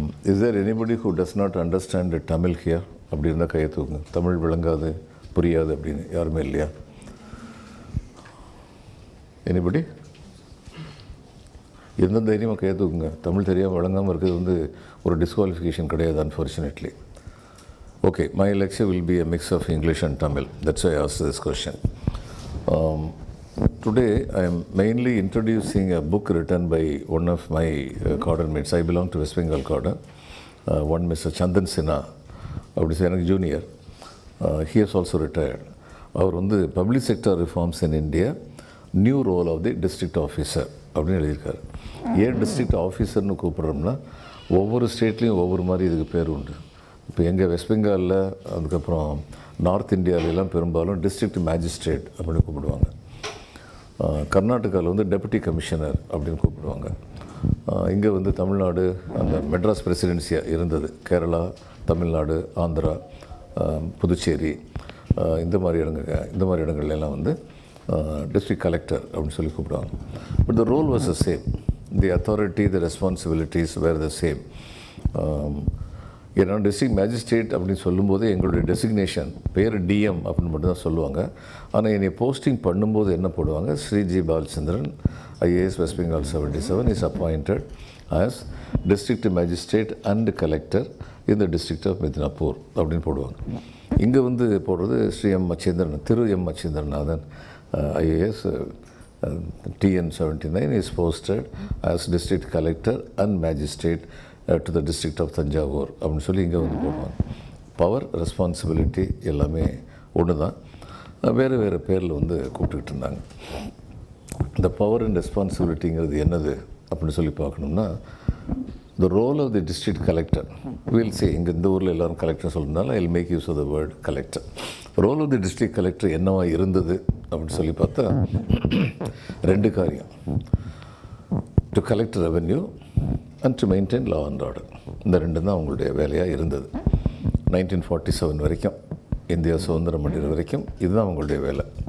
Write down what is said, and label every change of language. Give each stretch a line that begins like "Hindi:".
English: Is there anybody who does not understand Tamil here?
Tamil: அப்படி இருந்தால் கையை தூக்குங்க. தமிழ் விளங்காது, புரியாது அப்படின்னு யாருமே இல்லையா? எனிபடி எந்த தைரியமாக கையை தூக்குங்க. தமிழ் தெரியாமல் வழங்காமல் இருக்கிறது வந்து ஒரு டிஸ்குவாலிஃபிகேஷன் கிடையாது, unfortunately.
English: Okay, my lecture will be a mix of English and Tamil. That's why I asked this question. Today I am mainly introducing a book written by one of my cadre mates. I belong to West Bengal cadre. One Mr. Chandan Sinha,
Tamil: அப்படி எனக்கு junior.
English: He has also retired.
Tamil: அவர் வந்து public sector reforms in India, new role of the district officer அப்படின்னு எழுதியிருக்காரு. ஏன் district ஆஃபீஸர்னு கூப்பிட்றோம்னா ஒவ்வொரு ஸ்டேட்லேயும் ஒவ்வொரு மாதிரி இதுக்கு பேர் உண்டு. இப்போ எங்கள் வெஸ்ட் பெங்காலில், அதுக்கப்புறம் நார்த் இந்தியாவிலலாம் பெரும்பாலும் டிஸ்ட்ரிக்ட் மேஜிஸ்ட்ரேட் அப்படின்னு கூப்பிடுவாங்க. கர்நாடகாவில் வந்து டெபுட்டி கமிஷனர் அப்படின்னு கூப்பிடுவாங்க. இங்கே வந்து தமிழ்நாடு அந்த மெட்ராஸ் பிரசிடென்சியாக இருந்தது. கேரளா, தமிழ்நாடு, ஆந்திரா, புதுச்சேரி, இந்த மாதிரி இடங்கள்லாம் வந்து district collector அப்படின்னு சொல்லி கூப்பிடுவாங்க.
English: But the role was the same.
Tamil: The authority, the responsibilities were the same. ஏன்னா டிஸ்ட்ரிக்ட் மேஜிஸ்ட்ரேட் அப்படின்னு சொல்லும்போது எங்களுடைய டெசிக்னேஷன் பேர் டிஎம் அப்படின்னு மட்டும் தான் சொல்லுவாங்க. ஆனால் என்னை போஸ்டிங் பண்ணும்போது என்ன போடுவாங்க, Sri Balachandran IAS west Bengal 77
English: is appointed as district magistrate and collector in the district of Midnapore
Tamil: அப்படின்னு போடுவாங்க. இங்கே வந்து போடுறது Sri M Machendran, Thiru M Machendranathan IAS TN 79
English: is posted as district collector and magistrate to the district of Tanjavur
Tamil: அப்படின்னு சொல்லி இங்கே வந்து போடுவாங்க. பவர் ரெஸ்பான்சிபிலிட்டி எல்லாமே ஒன்று தான், வேறு வேறு பேரில் வந்து கூப்பிட்டுக்கிட்டு இருந்தாங்க. இந்த பவர் அண்ட் ரெஸ்பான்சிபிலிட்டிங்கிறது என்னது அப்படின்னு சொல்லி பார்க்கணும்னா,
English: the role of the district collector, we'll say
Tamil: இங்கே இந்த ஊரில் எல்லோரும் கலெக்டர் சொல்லியிருந்தாலும்
English: I'll make use of the word collector.
Tamil: Role of the district collector என்னவா இருந்தது அப்படின்னு சொல்லி பார்த்தா 2 காரியம்,
English: To collect revenue and to maintain law and order.
Tamil: இந்த 2 தான் அவங்களுடைய வேலையாக இருந்தது. 1947 வரைக்கும், இந்தியா சுதந்திரம் அடைகிற வரைக்கும் இதுதான் அவங்களுடைய வேலை.